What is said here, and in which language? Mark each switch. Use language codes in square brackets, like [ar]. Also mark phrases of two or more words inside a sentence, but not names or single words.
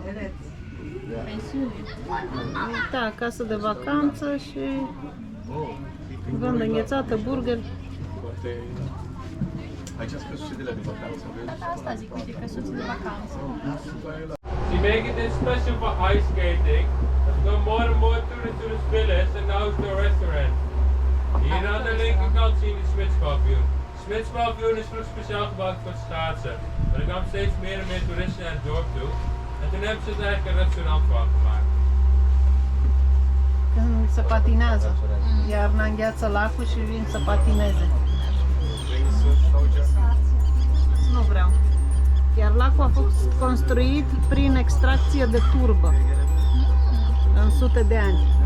[ro] Pensiune. Da, casă de vacanță și vând înghețată, burger. Aici sunt căsuțele de vacanță, vezi? Da, asta zic, uite, căsuțe de vacanță. [nl] Sie maken dit [en] special for ice skating. [nl] Er komen [en] more and more tourists to the Spillis and now to the restaurant. [nl] Hier aan de linkerkant zie je de Smitspaviljoen. De Smitspaviljoen is vroeger speciaal gebouwd voor het schaatsen. Maar er kwamen steeds meer en meer toeristen naar het dorp toe. En toen hebben ze er eigenlijk een restaurant van gemaakt. [ro] Când se patinează. Iarna îngheață lacul și vin să patineze. Nu vreau. Iar lacul a fost construit prin extracție de turbă în sute de ani.